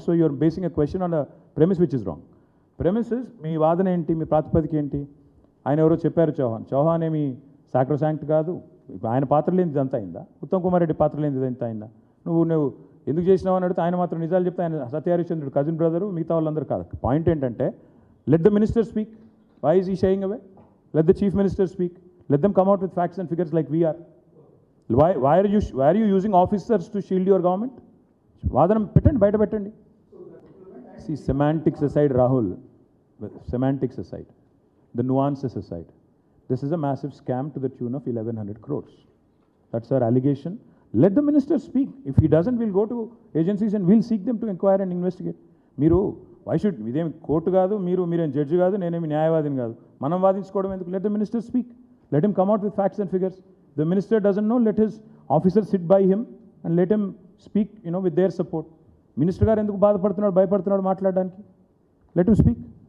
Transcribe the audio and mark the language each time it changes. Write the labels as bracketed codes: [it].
[en] So you're basing a question on a premise which is wrong. Premise is, [te] మీ వాదన ఏంటి, మీ ప్రాతిపదిక ఏంటి? ఆయన ఎవరో చెప్పారు చౌహాన్ ఏమి సాక్రోసాంక్ట్ కాదు, ఆయన పాత్ర లేనిది ఇదంతా అయిందా? ఉత్తమ్ కుమార్ రెడ్డి పాత్ర లేనిది ఇదంతా అయిందా? నువ్వు ఎందుకు చేసినావు అని అడిగితే ఆయన మాత్రం నిజాలు చెప్తే ఆయన సత్యహరిశ్చంద్రుడు కజిన్ బ్రదరు, మిగతా వాళ్ళందరూ కాదు. పాయింట్ ఏంటంటే, [en] Let the minister speak. Why is he shying away? Let the chief minister speak. Let them come out with facts and figures like we are. Why are you using officers to shield your government? [te] వాదనం పెట్టండి, బయట పెట్టండి. [en] See, semantics aside, Rahul, semantics aside, the nuances aside, this is a massive scam to the tune of 1100 crores. That's our allegation. Let the minister speak. If he doesn't, we'll go to agencies and we'll seek them to inquire and investigate. [te] మీరు [en] why should [te] ఇదేమి court కాదు, మీరేం judge కాదు, నేనేమి న్యాయవాదిని కాదు, మనం వాదించుకోవడం ఎందుకు? [en] Let the minister speak. Let him come out with facts and figures. The minister doesn't know, let his officers sit by him and let him speak, with their support. [te] Minister గారు ఎందుకు బాధపడుతున్నాడు, భయపడుతున్నాడు మాట్లాడడానికి? [en] Let him speak.